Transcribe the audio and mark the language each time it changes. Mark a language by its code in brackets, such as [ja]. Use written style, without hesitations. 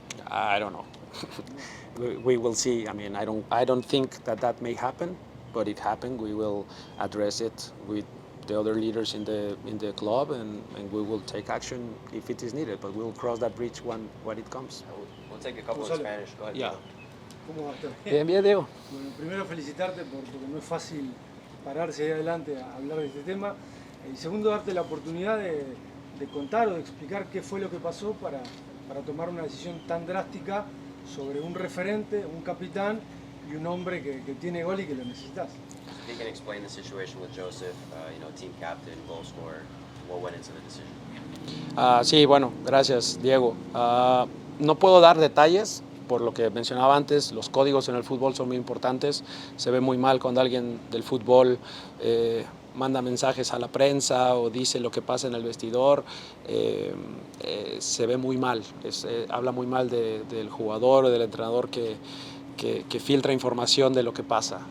[en] I don't know. we will see. I mean, I don't think that may happen, but if happened, we will address it with the other leaders in the club, and we will take action if it is needed. But we'll cross that bridge when it comes. We'll take a couple in Gonzalo. Spanish. Go ahead. Yeah. [es] ¿Cómo va a estar? Bien, Diego. Bueno, primero felicitarte porque no es fácil pararse ahí adelante a hablar de este tema. Y segundo, darte la oportunidad de contar o de explicar qué fue lo que pasó para tomar una decisión tan drástica sobre un referente, un capitán y un hombre que tiene gol y que lo necesitas. [en] If you can explain the situation with Joseph, team captain, goal scorer, what went into the decision? [es] Sí, bueno, gracias, Diego. No puedo dar detalles. Por lo que mencionaba antes, los códigos en el fútbol son muy importantes. Se ve muy mal cuando alguien del fútbol manda mensajes a la prensa o dice lo que pasa en el vestidor. Se ve muy mal. Habla muy mal del jugador o del entrenador que filtra información de lo que pasa.